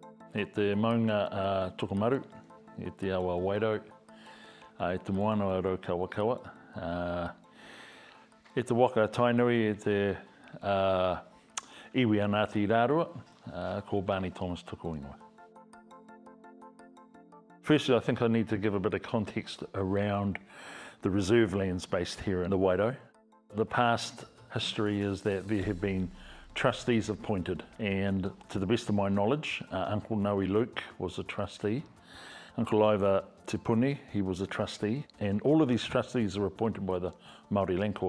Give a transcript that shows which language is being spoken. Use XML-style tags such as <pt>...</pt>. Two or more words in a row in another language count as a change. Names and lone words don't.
<mi>e te maunga Tokomaru, e te awa Wairau, e te moana o Rau Kawakawa, e te waka tainui e te iwi a Ngāti Rārua, ko Barney Thomas tuku ingoa.</mi> <en>Firstly, I think I need to give a bit of context around the reserve lands based here in the Wairau. The past history is that there have been trustees appointed, and to the best of my knowledge, Uncle Noe Luke was a trustee, Uncle Iva Te Puni, he was a trustee, and all of these trustees are appointed by the Māori Land Court.</en>